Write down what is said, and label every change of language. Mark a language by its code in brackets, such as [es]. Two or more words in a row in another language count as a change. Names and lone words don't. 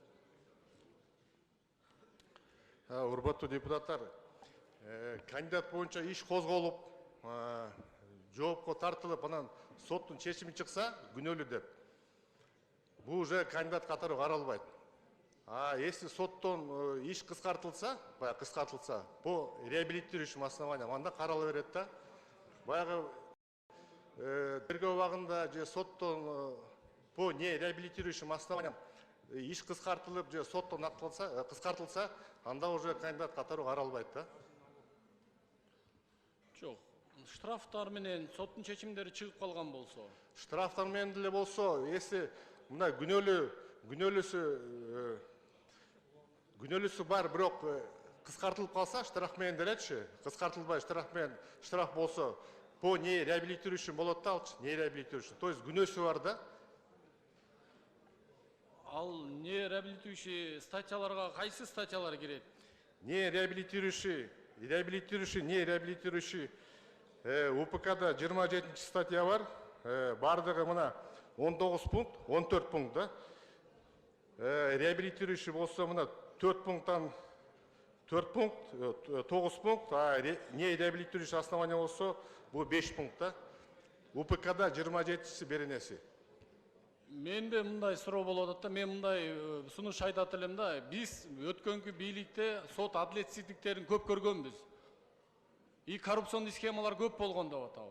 [ky] Урматтуу депутаттар, кандидат боюнча иш козголуп, жоопко тартылып, анан соттун чечими чыкса, күнөөлүү деп. Бул уже кандидат катары каралбайт. [ru] А если [ky] соттон иш кыскартылса, [ru] по реабилитирующим основаниям, [ky] анда карала берет да. Баягы тергөө убагында же соттон [ru] по не реабилитирующим основаниям [ky] иш кыскартылып же соттон кыскартылса, анда уже кандидат катары каралбайт да. Жок. Штрафтар менен соттун чечимдери чыгып калган болсо. Штрафтар менен деле болсо, если мына күнөөлүүсү бар, бирок кыскартылып калса, штраф менен делечи, кыскартылбай штраф болсо, [ru] по не реабилитирующим [ky] болот да, алчы, [ru] не реабилитирующим. То есть [ky] күнөөсү бар да. Ал [ru] не реабилитирующий [ky] статьяларга кайсы статьялар кирет? [ru] Не реабилитирующий, не реабилитирующий [ky] УПКда 27 статья бар, бардыгы мына 19 пункт, 14 пункт да. Реабилитирующий болсо мына 4 пункттан 4 пункт, 9 пункт, [ru] а не реабилитирующий основания [ky] болсо бул 5 пункт да. УПКда 27-си беренеси. Менде мындай суроо болуп атат да, мен мындай сунуш айтат элем да, биз өткөнкү бийликте сот адилетсиздиктерин көп көргөнбүз. [ru] И коррупционный [ky] схемалар көп болгон деп атабыз.